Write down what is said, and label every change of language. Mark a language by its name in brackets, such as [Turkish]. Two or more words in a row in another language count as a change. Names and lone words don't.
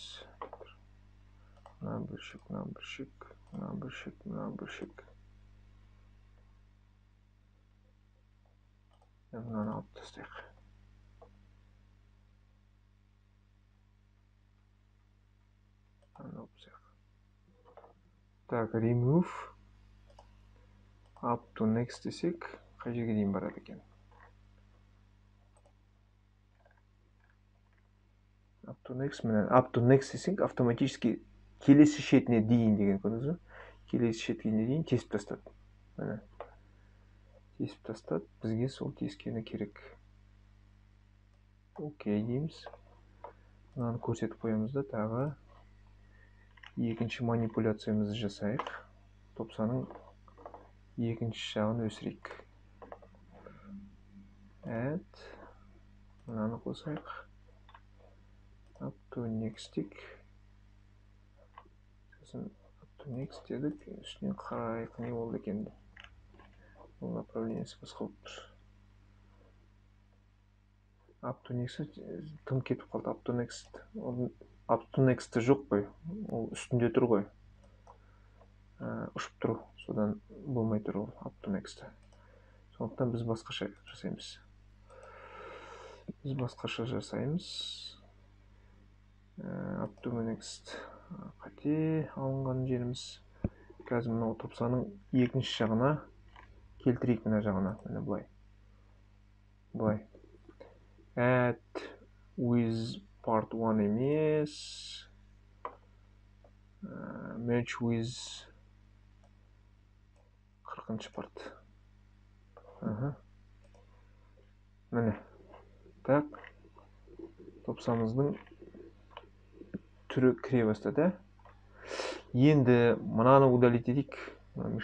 [Kazakh] Мына бөлшек. Мынаны алып тастайық. Так, [English] remove up to next [Kazakh] десек, қай жерге дейін барады екен? [English] Up to next [Kazakh] десек, автоматически келесі шетіне дейін деген көрдіңіз бе? Келесі шетіне дейін тесіп тастады. Міне. Тесіп тастады. Бізге сол тескені керек. Окей дейміз. Мынаны көрсетіп қоямыз да, тағы екінші манипуляциямызды жасайық. Топсаның екінші жағын өсірейік. Add. Мынаны қосайық. [English] Up to next [Kazakh] дейік. Сосын [English] up to next [Kazakh] дедік. Үстінен қарайық не болды екен. Бұл направлениесі басқа болып тұр. [English] Up to next [Kazakh] тым кетіп қалды. [English] Up to next [Kazakh] жоқ қой. Ол үстінде тұр ғой. Ұшып тұру. Содан болмай тұр ол [English] up to next. [Kazakh] Сондықтан біз басқаша жасаймыз. [English] Up to next [Kazakh] қате алынған жеріміз. Қазір мынау топсаның екінші жағына келтірейік, мына жағына. Міне бұлай. [English] Add with part 1 емес. Match with 40-шы part. [Kazakh] Міне. Так. Топсамыздың түрі кіре бастады. Енді мынаны удалить етейік.